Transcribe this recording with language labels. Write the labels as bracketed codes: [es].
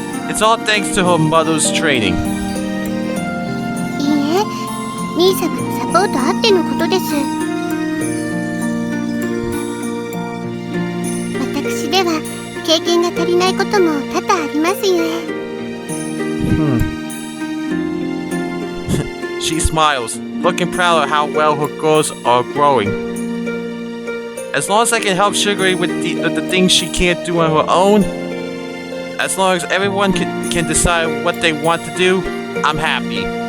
[en] It's all thanks to her mother's training. [ja] いいえ、兄様のサポートあってのことです。私では経験が足りないことも多々ありますゆえ。 [en] She smiles, looking proud of how well her girls are growing. As long as I can help Sugary with the things she can't do on her own, as long as everyone can decide what they want to do, I'm happy.